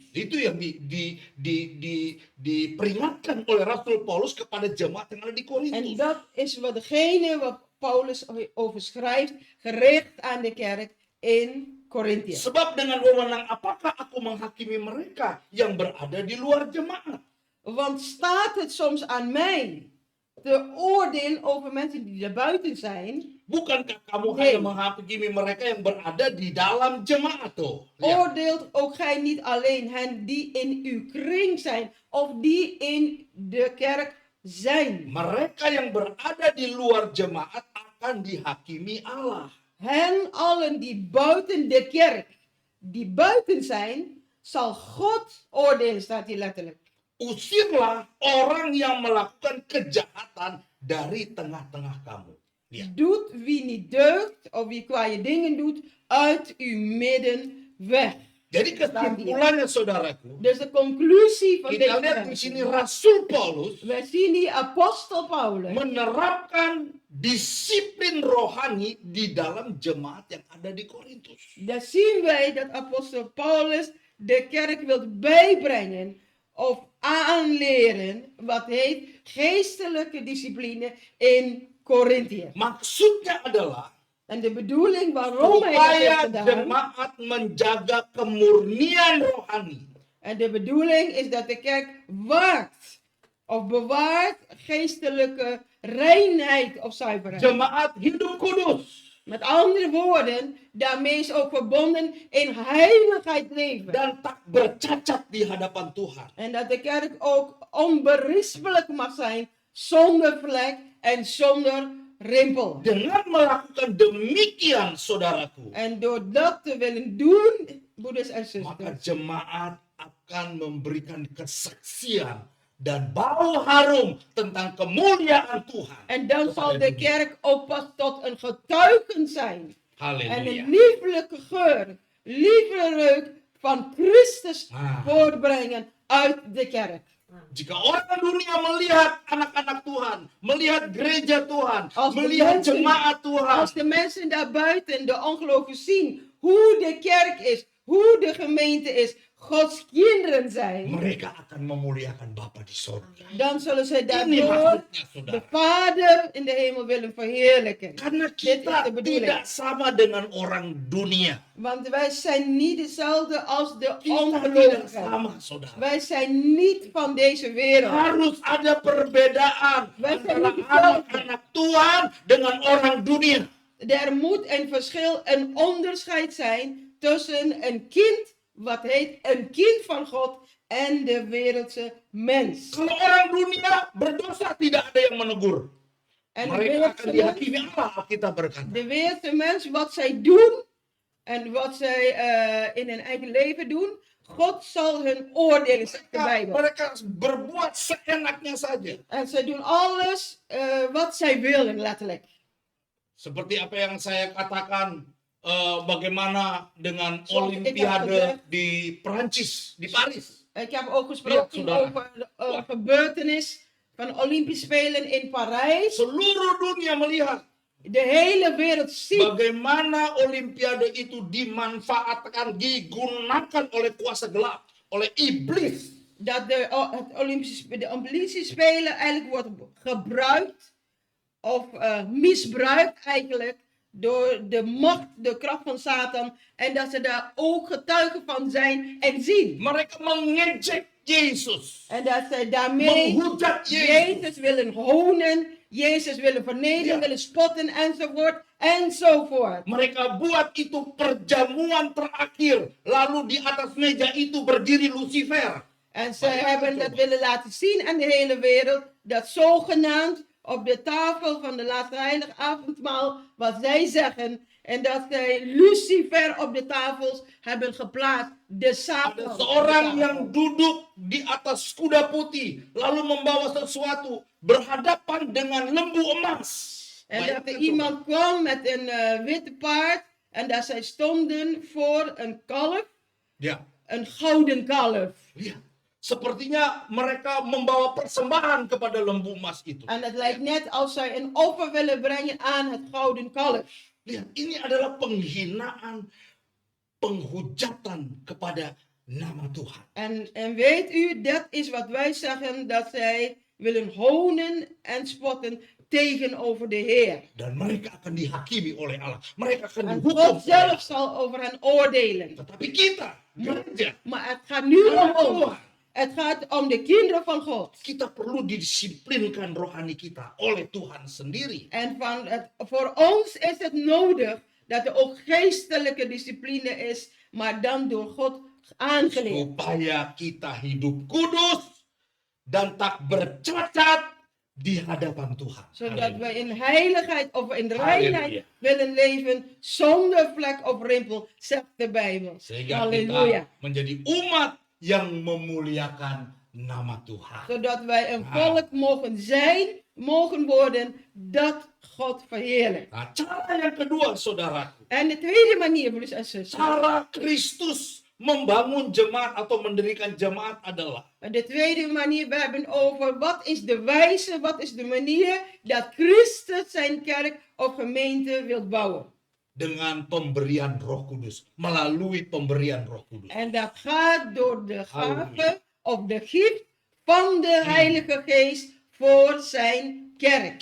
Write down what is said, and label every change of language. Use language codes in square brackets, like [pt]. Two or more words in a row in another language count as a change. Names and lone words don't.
[id] Itu yang diperingatkan oleh Rasul Paulus kepada jemaat yang ada di [nl] En [id] Korintus. [nl] dat is wat degene wat Paulus over schrijft, gericht aan de kerk in Korintië. [id] Sebab dengan wewenang apakah aku menghakimi mereka yang berada di luar jemaat? [nl] Want staat het soms aan mij te oordelen over mensen die er buiten zijn? [id] Bukankah kamu [nl] Nee. [id] hanya menghakimi mereka yang berada di dalam jemaat tuh? Lihat. [nl] Oordeelt ook gij niet alleen hen die in uw kring zijn of die in de kerk zijn? [id] Mereka yang berada di luar jemaat akan dihakimi Allah. [nl] Hen allen die buiten de kerk, die buiten zijn, zal God oordelen, staat hier letterlijk. [id] Usirlah orang yang melakukan kejahatan dari tengah-tengah kamu. Lihat. [nl] Doet wie niet deugt of wie kwaaie dingen doet, uit uw midden weg. [id] Jadi kesimpulannya saudaraku, [nl] Dus de conclusie van [id] kita [nl] deze [id] lihat di sini [nl] versen. [id] Rasul Paulus [nl] Wij zien hier apostel Paulus [id] menerapkan disiplin rohani di dalam jemaat yang ada di Korintus. [nl] Dan zien wij dat apostel Paulus de kerk wil bijbrengen of aanleren wat heet geestelijke discipline in Korintië. [id] Maksudnya adalah [nl] En de bedoeling waarom hij dat heeft [id] supaya [nl] gedaan, [id] jemaat menjaga kemurnian rohani. [nl] en de bedoeling is dat de kerk waakt of bewaart geestelijke reinheid of zuiverheid. [id] Jemaat hidup kudus [nl] Met andere woorden, daarmee is ook verbonden in heiligheid leven. [id] dan tak bercacat di hadapan Tuhan. [nl] En dat de kerk ook onberispelijk mag zijn, zonder vlek en zonder rimpel. [id] Dengan melakukan demikian, saudaraku, [nl] En door dat te willen doen, broeders en [id] maka [nl] zusters, [id] jemaat akan memberikan kesaksian dan bau harum tentang kemuliaan Tuhan. [nl] en dan zal [id] kepada [nl] de [id] dunia. [nl] kerk ook pas tot een getuigen zijn. En [id] Haleluya. [nl] een lieflijke geur, lieflijke reuk van Christus Ah. voortbrengen uit de kerk. [id] Jika orang dunia melihat anak-anak Tuhan, melihat gereja Tuhan, [nl] Als de [id] melihat [nl] mensen- [id] jemaat Tuhan, [nl] Als de mensen daarbuiten, de ongelovigen zien hoe de kerk is, hoe de gemeente is, Gods kinderen zijn, [id] mereka akan memuliakan Bapa di sorga. [nl] dan zullen ze [id] Ini [nl] daardoor [id] maksudnya, [nl] de [id] saudara. [nl] Vader in de hemel willen verheerlijken. [id] Karena [nl] Dit is [id] kita [nl] de bedoeling. [id] tidak sama dengan orang dunia. [nl] Want wij zijn niet hetzelfde als de [id] Kita tidak [nl] ongelovigen. [id] sama, saudara. [nl] Wij zijn niet van deze wereld. [id] Harus ada perbedaan [nl] Wij zijn [id] antara [nl] niet hetzelfde. [id] anak-anak Tuhan dengan orang dunia. [nl] Er moet een verschil, een onderscheid zijn tussen een kind, wat heet een kind van God, en de wereldse mens. [id] Kalau orang dunia berdosa tidak ada yang menegur. [nl] En de [id] Mereka akan [nl] wereldse mens, [id] dihakimi Allah, Alkitab berkata. [nl] de wereldse mens, wat zij doen en wat zij in hun eigen leven doen, God zal hun oordelen, zegt de Bijbel. [id] Mereka berbuat seenaknya saja. [nl] En zij doen alles wat zij willen, letterlijk. [id] Seperti apa yang saya katakan, bagaimana dengan [nl] Zoals ik heb [id] Olimpiade [nl] gezegd. [id] di Perancis, di Paris. [nl] Ik heb ook gesproken [id] Ja, saudara. [nl] over de gebeurtenis van de Olympische Spelen in Parijs. [id] Seluruh dunia melihat [nl] De hele wereld ziet [id] bagaimana Olimpiade itu dimanfaatkan, digunakan oleh kuasa gelap, oleh iblis. [nl] dat de Olympische Spelen eigenlijk wordt gebruikt of misbruikt eigenlijk door de macht, de kracht van Satan. En dat ze daar ook getuigen van zijn en zien. [id] Mereka mengejek Yesus, [nl] En dat ze daarmee [id] menghujat Yesus. [nl] Jezus willen honen, Jezus willen vernederen, Ja. willen spotten enzovoort enzovoort. [id] Mereka buat itu perjamuan terakhir. Lalu di atas meja itu berdiri Lucifer. [nl] En ze Maar ja, hebben dat toch. willen laten zien aan de hele wereld, dat zogenaamd op de tafel van de laatste heilige avondmaal, wat zij zeggen, en dat zij Lucifer op de tafels hebben geplaatst, de Satan. [id] Ada [nl] op de [id] seorang [nl] tafel. [id] yang duduk di atas kuda putih, lalu membawa sesuatu berhadapan dengan lembu emas. [nl] En dat [id] Bayangkan [nl] er [id] coba. [nl] iemand kwam met een witte paard, en dat zij stonden voor een kalf, [id] Ya, [nl] een gouden kalf. [id] lihat. Sepertinya mereka membawa persembahan kepada lembu emas itu. [nl] En het lijkt net als zij een offer willen brengen aan het gouden kalf. [id] Lihat, ini adalah penghinaan, penghujatan kepada nama Tuhan. [nl] En weet u, dat is wat wij zeggen, dat zij willen honen en spotten tegenover de Heer. [id] Dan mereka akan dihakimi oleh Allah. Mereka akan [nl] En [id] dihukum [nl] God [id] oleh [nl] zelf [id] Allah. [nl] zal over hen oordelen. [id] Tetapi kita, gereja, [nl] Maar het gaat nu [id] anak [nl] om ons. [id] Tuhan, [nl] Het gaat om de kinderen van God. [id] kita perlu didisiplinkan rohani kita oleh Tuhan sendiri. [nl] En voor ons is het nodig dat er ook geestelijke discipline is, maar dan door God aangeleerd. [id] Supaya kita hidup kudus dan tak bercacat di hadapan Tuhan. [nl] Zodat [id] Haleluya. [nl] wij in heiligheid of in Halleluja. reinheid willen leven zonder vlek of rimpel, zegt de Bijbel. [id] Sehingga Halleluja. kita menjadi umat yang memuliakan nama Tuhan. [nl] Zodat wij een volk mogen worden dat God verheerlijkt. [id] Nah, cara yang kedua, saudaraku, [nl] En de tweede manier, broers en zussen. [id] cara Kristus membangun jemaat atau mendirikan jemaat adalah [nl] En de tweede manier, we hebben over wat is de wijze, wat is de manier dat Christus zijn kerk of gemeente wil bouwen. [id] dengan pemberian Roh Kudus, melalui pemberian Roh Kudus. [nl] En dat gaat door de Halleluja. gave of de gift van de Heilige Geest voor zijn kerk.